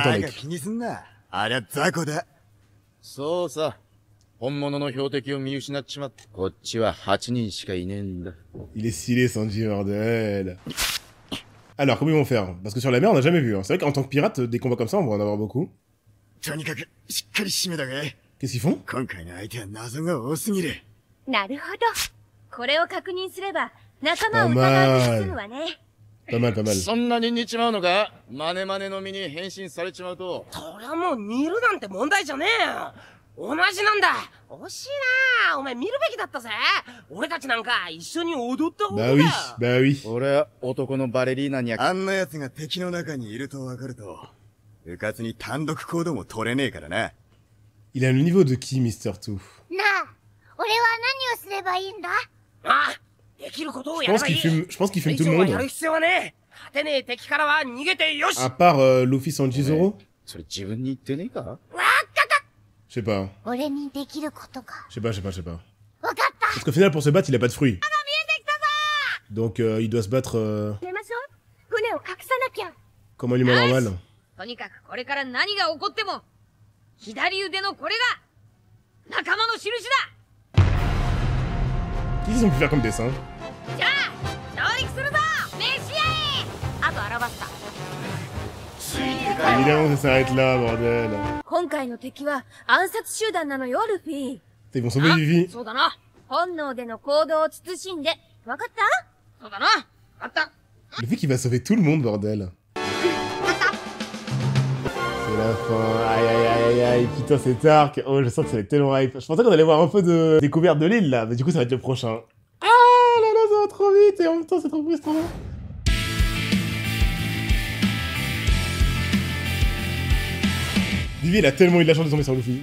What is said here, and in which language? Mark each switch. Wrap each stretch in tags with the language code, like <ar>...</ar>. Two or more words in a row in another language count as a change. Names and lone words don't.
<ja>バカ mec. 気にすんな。ありゃ雑魚だ。そうさ。本物の標的を見失っちまって、こっちは8人しかいねえんだ。</ja> <fr>Il est stylé, Sanji bordel. Alors, comment ils vont faire? Parce que sur la mer, on n'a jamais vu. Hein. C'est vrai qu'en tant que pirate, des combats comme ça, on va en avoir beaucoup.</fr> <ja>とにかくしっかり締めたがい。</ja> <fr>Qu'est-ce qu'ils font?</fr> <ja>今回の相手は謎が多すぎる。なるほど。これを確認すれば仲間を疑わずに済むわね。</ja> <fr>Pas mal, pas mal.</fr> <ja>そんなに似ちまうのか？マネマネの身に変身されちまうと。そりゃもう似るなんて問題じゃねえよ。同じなんだ。惜しいな。お前見るべきだったぜ。俺たちなんか一緒に踊った方が</ja> <fr>Bah oui, bah oui.</fr> <ja>俺は男のバレリーナにはあんな奴が敵の中にいるとわかると、うかつに単独行動も取れねえからな。</ja> <fr>Il a le niveau de qui, Mr. Two?</fr> <ja>なあ、俺は何をすればいいんだ？ああ、できることを</ja> <fr>Je</fr> <ja>やれ</ja> <fr>pense</fr> <ja>ばい</ja> <fr>qu'il</fr> <ja>い。</ja> <fr>fume, je pense qu'il fume</fr> <ja>以</ja> <fr>tout le</fr> <ja>上はや</ja> <fr>monde.</fr> <ja>る必要はねえ。勝てねえ敵からは逃げてよし。</ja> <fr>À part Luffy, Sanji, Zoro?</fr> <ja>それ自分に言ってねえか？</ja> <fr>Je sais pas.</fr> <ja>俺にできることが。</ja> <fr>Je sais pas, je sais pas, je sais pas.</fr> <ja>わかった。</ja> <fr>Parce qu'au final, pour se battre, il a pas de fruits. Donc il doit se battre</fr> <ja>出ましょう。船を隠さなきゃ。</ja> <fr>comme un humain normal.</fr> <ja>とにかくこれから何が起こっても左腕のこれが仲間の印だ</ja> <fr>Qu'est-ce qu'ils ont pu faire comme dessin?</fr> <ja>じゃあ上陸するぞ召し合えあとアラバスタ</ja> <fr>Évidemment, ça s'arrête là, bordel.</fr> <ja>今回の敵は暗殺集団なのよ、ルフィ。</ja> <fr>Ils vont sauver Vivi.</fr> <ja>そうだな本能での行動を慎んで。わかった？そうだなあった</ja> <fr>Le fait qu'il va sauver tout le monde, bordel. C'est la fin. Aïe, aïe, aïe, aïe. Putain, cet arc. Oh, je sens que ça va être tellement hype. Je pensais qu'on allait voir un peu de découverte de l'île, là. Mais du coup, ça va être le prochain. Ah là là, ça va trop vite. Et en même temps, c'est trop frustrant. Vivi, il a tellement eu de la chance de tomber sur Luffy.</fr>